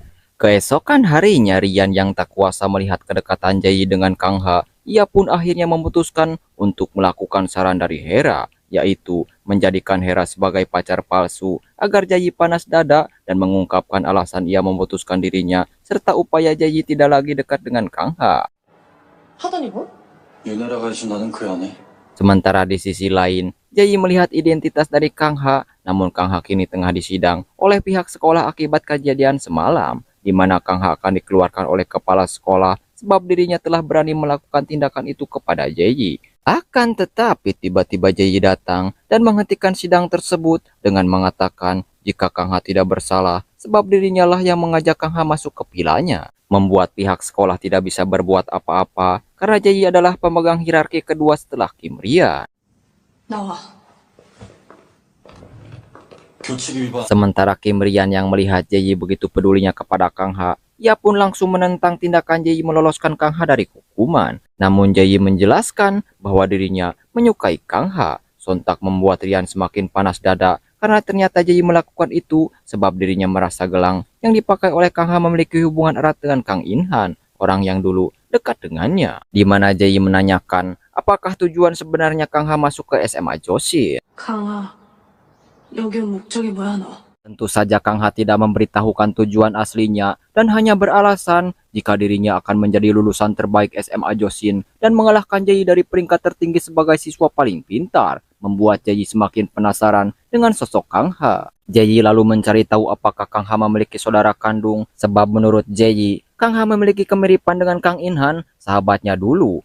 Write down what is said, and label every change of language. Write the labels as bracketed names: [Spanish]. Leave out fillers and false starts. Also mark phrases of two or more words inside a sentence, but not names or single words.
[Indonesian] Keesokan harinya, Rian yang tak kuasa melihat kedekatan Jeji dengan Kang Ha, ia pun akhirnya memutuskan untuk melakukan saran dari Hera, yaitu menjadikan Hera sebagai pacar palsu agar Jeji panas dada dan mengungkapkan alasan ia memutuskan dirinya serta upaya Jeji tidak lagi dekat dengan Kang Ha. [Korean] 하더니 뭐? 유나라가 해준다는 그 연애. [Indonesian] Sementara di sisi lain, Jeji melihat identitas dari Kang Ha, namun Kang Ha kini tengah disidang oleh pihak sekolah akibat kejadian semalam, di mana Kang Ha akan dikeluarkan oleh kepala sekolah sebab dirinya telah berani melakukan tindakan itu kepada Jeji. Akan tetapi tiba-tiba Jeji datang dan menghentikan sidang tersebut dengan mengatakan jika Kang Ha tidak bersalah sebab dirinya lah yang mengajak Kang Ha masuk ke pilanya, membuat pihak sekolah tidak bisa berbuat apa-apa karena Jeji adalah pemegang hierarki kedua setelah Kim Rian. [Korean] 나와. 교칙 위반. [Indonesian] Sementara Kim Rian yang melihat Jeji begitu pedulinya kepada Kang Ha, ia pun langsung menentang tindakan Jeji meloloskan Kang Ha dari hukuman. Namun Jeji menjelaskan bahwa dirinya menyukai Kang Ha. Sontak membuat Rian semakin panas dada karena ternyata Jeji melakukan itu sebab dirinya merasa gelang yang dipakai oleh Kang Ha memiliki hubungan erat dengan Kang Inhan, orang yang dulu dekat dengannya. Di mana Jeji menanyakan apakah tujuan sebenarnya Kang Ha masuk ke SMA Joshi. [Korean] 강아, 여기 온 목적이 뭐야 너? [Indonesian] Tentu saja Kang Ha tidak memberitahukan tujuan aslinya dan hanya beralasan jika dirinya akan menjadi lulusan terbaik SMA Josin dan mengalahkan Jeji dari peringkat tertinggi sebagai siswa paling pintar, membuat Jeji semakin penasaran dengan sosok Kang Ha. Jaeyi lalu mencari tahu apakah Kang Ha memiliki saudara kandung, sebab menurut Jaeyi, Kang Ha memiliki kemiripan dengan Kang In-han, sahabatnya dulu.